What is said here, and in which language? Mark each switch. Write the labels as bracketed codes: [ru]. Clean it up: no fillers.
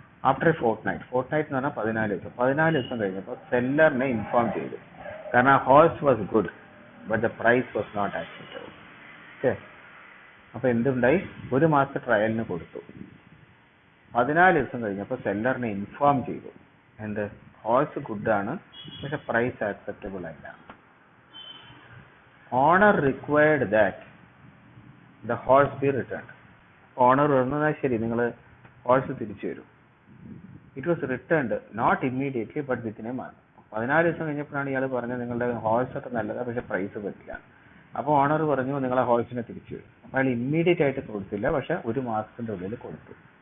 [ml] After A Fortnite എന്ന് പറഞ്ഞാൽ 14 ദിവസം. 14 ദിവസം കഴിഞ്ഞപ്പോൾ സെല്ലറിനെ ഇൻഫോം ചെയ്തു, കാരണം ആ [en] Horse was good but the price was not acceptable. [ml] Okay, അപ്പൊ എന്തുണ്ടായി, ഒരു മാസത്തെ ട്രയലിന് കൊടുത്തു. 14 ദിവസം കഴിഞ്ഞപ്പോൾ സെല്ലറിനെ ഇൻഫോം ചെയ്തു, എന്ത്, ഹോഴ്സ് ഗുഡാണ് പക്ഷെ പ്രൈസ് ആക്സെപ്റ്റബിൾ അല്ല. [en] Owner required that the horse be returned. [ml] Owner പറഞ്ഞാൽ ശരി, നിങ്ങൾ ഹോഴ്സ് തിരിച്ചു വരും. [en] It was returned not immediately but within a month. [ml] 14 ദിവസം കഴിഞ്ഞപ്പോഴാണ് ഇയാൾ പറഞ്ഞത് നിങ്ങളുടെ ഹോഴ്സ് ഒക്കെ നല്ലതാണ് പക്ഷെ പ്രൈസ് പറ്റില്ല. അപ്പോൾ ഓണർ പറഞ്ഞു നിങ്ങളെ ഹോഴ്സിനെ തിരിച്ചു വരും. അപ്പോൾ അയാൾ ഇമ്മീഡിയറ്റ് ആയിട്ട് കൊടുത്തില്ല, പക്ഷെ ഒരു മാസത്തിന്റെ ഉള്ളിൽ കൊടുത്തു.